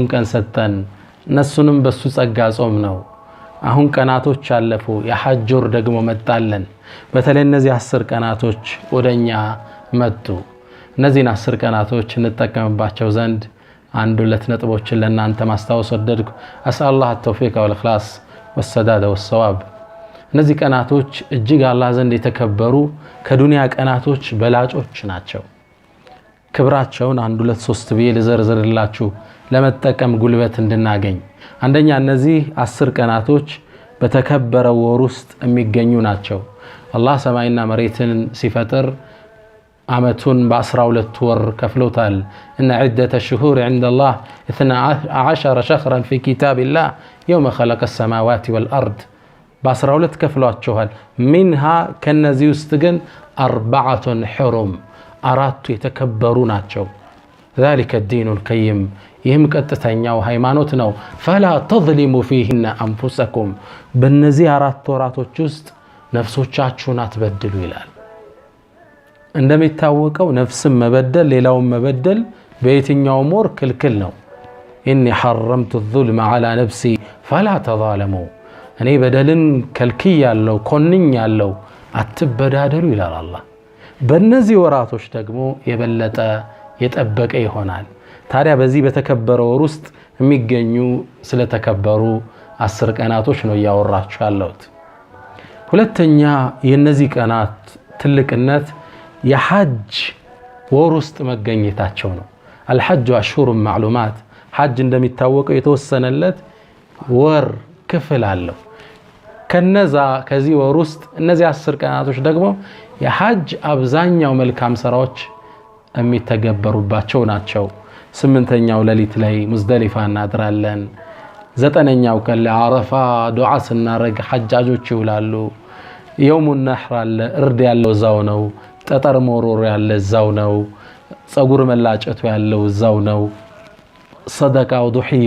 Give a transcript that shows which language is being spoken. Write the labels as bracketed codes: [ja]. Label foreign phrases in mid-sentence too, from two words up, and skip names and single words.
[am] ቀን ሰጠን እነሱንም በሱ ጸጋ ጾም ነው አሁን ቀናቶች አለፉ የሐጅ ወር ደግሞ መጣለን በተለይ እነዚህ 10 ቀናቶች ወደኛ መጡ እነዚህን 10 ቀናቶች እንጠቀምባቸው ዘንድ አንድ ሁለት ነጥቦችን ለእናንተ ማስታወስ ወደድኩ አስአላህ [ar] التوفيق والإخلاص والسداد والصواب [am] እነዚህ ቀናቶች እጅግ አላህ ዘንድ የተከበሩ ከዱንያ ቀናቶች በላጮች ናቸው ክብራቸውን አንድ ሁለት ሶስት ብዬ ልዘርዝርላችሁ ለመጠቀም ጉልበት እንድናገኝ አንደኛ እነዚህ 10 ቀናቶች በተከበረው ወር ውስጥ የሚገኙ ናቸው አላህ ሰማይና መሬትን ሲፈጥር አመቱን በ12 ወር ከፍሎታል [ar] ان عده الشهور عند الله 12 شهرا في كتاب الله يوم خلق السماوات والارض [am] በ12 ከፍሏቸዋል منها ከነዚህ ውስጥ ግን 4 حرم አራቱ የተከበሩ ናቸው [ar] ذلك الدين القيم [am] ይህም ቀጥተኛው ሃይማኖት ነው [ar] فلا تظلموا فيهن انفسكم [am] በእነዚህ 4 ወራቶች ውስጥ ነፍሶቻችሁን አትበድሉ ይላል እንደሚታወቀው ነፍስን መበደል ሌላውን መበደል በየትኛውም ወር ክልክል ነው [ar] إني حرمت الظلم على نفسي فلا تظالموا [am] እኔ በደልን ከልክያለሁ ኮንኛለሁ አትበዳደሉ ይላል አላህ በእነዚህ ወራቶች ደግሞ የበለጠ የጠበቀ ይሆናል ታዲያ በዚህ በተከበረው ወር ውስጥ የሚገኙ ስለተከበሩ 10 ቀናቶች ነው ያወራችሁ ያለሁት ሁለተኛ የነዚህ ቀናት ትልቅነት የሐጅ ወር ውስጥ መገኘታቸው ነው [ar] الحج اشهر معلومات [am] ሐጅ እንደሚታወቀው የተወሰነለት ወር ክፍል አለው ከነዛ ከዚህ ወር ውስጥ እነዚህ 10 ቀናቶች ደግሞ የሐጅ አብዛኛው መልካም ስራዎች የሚተገበሩባቸው ናቸው 8ኛው ሌሊት ላይ ሙዝደሊፋ እናድራለን 9ኛው ቀን ለአረፋ ዱዓ ስናረግ ሐጃጆች ይውላሉ [ar] يوم النحر [am] አለ እርድ ያለው ዛው ነው ጠጠር ሞሮር ያለ ዛው ነው ጸጉር መላጨቱ ያለው ዛው ነው ሰደቃው ዱህዩ